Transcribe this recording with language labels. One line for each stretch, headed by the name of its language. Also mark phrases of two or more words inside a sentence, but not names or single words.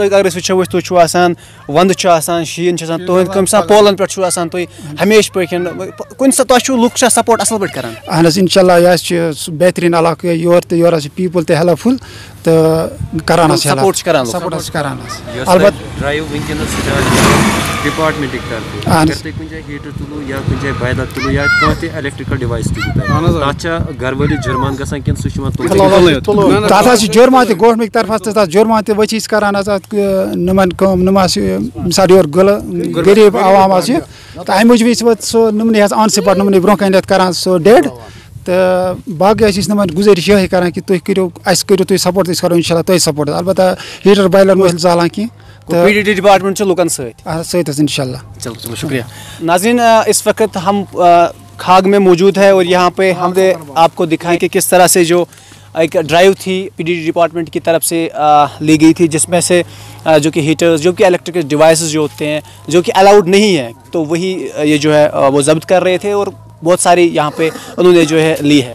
Kashmiri: اگر أسۍ وٕچھو تُہۍ چھِو آسان ونٛدٕ چھُ آسان شیٖن چھُ آسان تُہنٛد کٔمۍ ساتہٕ پولن پٮ۪ٹھ چھُو آسان تُہۍ ہمیشہِ پٲٹھۍ کُنہِ ساتہٕ تۄہہِ چھُو لُکھ چھا سپورٹ اصل پٲٹھۍ کران؟ اہن حظ انشاء اللہ یہ چھُ سُہ بہتریٖن علاقہٕ یور تہٕ یور حظ چھِ پیٖپٕل تہِ ہیلپ فُل تہٕ کران حظ سپورٹ چھِ کران حظ البتہ
English: drive department
Urdu: کی طرف
Kashmiri: اگر تُہۍ کُنہِ جایہِ ہیٹر تُلو یا کُنہِ جایہِ بایلر تُلو یا کانٛہہ تہِ
English: electrical device
Kashmiri: تُلو تتھ چھا گھر وٲلِس جُرمان گژھان کِنہٕ سُہ چھُ یِوان تتھ حظ چھُ جُرمان تہِ
Urdu: گورمنٹ کی طرف
Kashmiri: تہِ تتھ جُرمان تہِ وٕچھِ أسۍ کران حظ اتھ نِمن کٲم نِم آسہِ مِثال یورٕ غلہٕ غریٖب عوام آسہِ تہٕ امہِ موٗجوٗب ٲسۍ پتہٕ سُہ نِمنٕے حظ
English: on spot
Kashmiri: نِمنٕے برونٛہہ کَنہِ کران سُہ ڈیڈ تہٕ باقٕے ٲسۍ أسۍ نِمن گُزٲرِش یِہے کران کہ تُہۍ کٔرِو اَسہِ کٔرِو تُہۍ سپورٹ أسۍ کرو انشاء اللہ تۄہہِ سپورٹ البتہ ہیٹر بایلر نہٕ زالان کینٛہہ PDD ڈپارٹمنٹ چھُ لُکن سۭتۍ سۭتۍ حظ انشاء اللہ.
Urdu: چلو شکریہ. ناظرین اس وقت ہم کھاگ میں موجود ہے اور یہاں پہ ہم نے آپ کو دکھائیں کہ کس طرح سے جو ایک ڈرائیو تھی PDD ڈپارٹمنٹ کی طرف سے لی گئی تھی جس میں سے جو کہ ہیٹرز جو کہ
English: electric devices
Urdu: جو ہوتے ہیں جو کہ الاؤڈ نہیں ہے تو وہی یہ جو ہے وہ ضبط کر رہے تھے اور بہت ساری یہاں پہ انہوں نے جو ہے لی ہے.